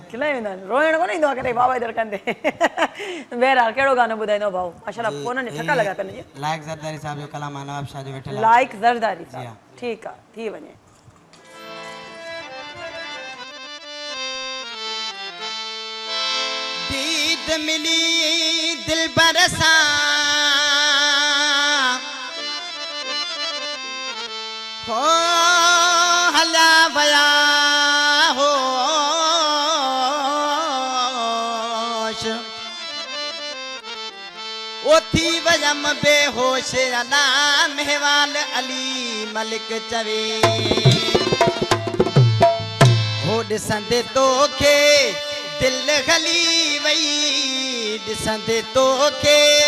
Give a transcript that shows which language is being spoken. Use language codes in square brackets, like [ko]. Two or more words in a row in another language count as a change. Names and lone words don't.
[sd] खिलाए वेंदा आहिनि रोइण कोन ईंदो आहे कॾहिं बाबा जे दड़कनि ते बहरहाल कहिड़ो गानो ॿुधाईंदो भाऊ माशाल्लाह फोननि जी ठका लॻा कनि लाइक ज़रदारी साहब जो कलाम आहे नवाब शाह जो वेठल लाइक ज़रदारी ठीकु आहे थी वञे दीद मिली दिल बरसा हो हला वया थी वयम बेहोश अला महवाल अली मलिक चवे हो ॾिसंदे तोखे दिल हली वई ॾिसंदे तोखे